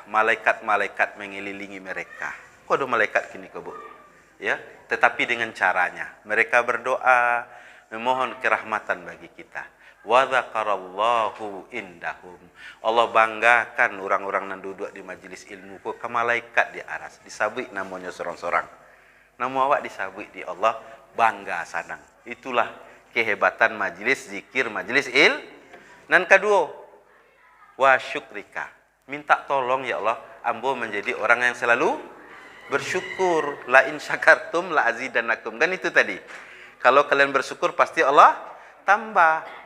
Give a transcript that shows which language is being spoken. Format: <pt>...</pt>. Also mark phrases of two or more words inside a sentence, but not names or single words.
<id>Malaikat-malaikat mengelilingi mereka.</id> <min>Kok ada malaikat kini kok,</min> <id>Bu? Ya, tetapi dengan caranya mereka berdoa memohon kerahmatan bagi kita.</id> <ar>Wa dzakarallahu indahum.</ar> <id>Allah banggakan orang-orang yang duduk di majelis ilmu ke malaikat di aras.</id> <min>Disabui namanya sorang-sorang. Nama awak disabui di Allah, bangga sanang.</min> <id>Itulah kehebatan majelis zikir, majelis Dan kedua,</id> <ar>wa syukrika.</ar> <id>Minta tolong ya Allah, ambo menjadi orang yang selalu bersyukur.</id> <ar>La in syakartum la azidannakum.</ar> <id>Kan itu tadi. Kalau kalian bersyukur pasti Allah tambah.</id>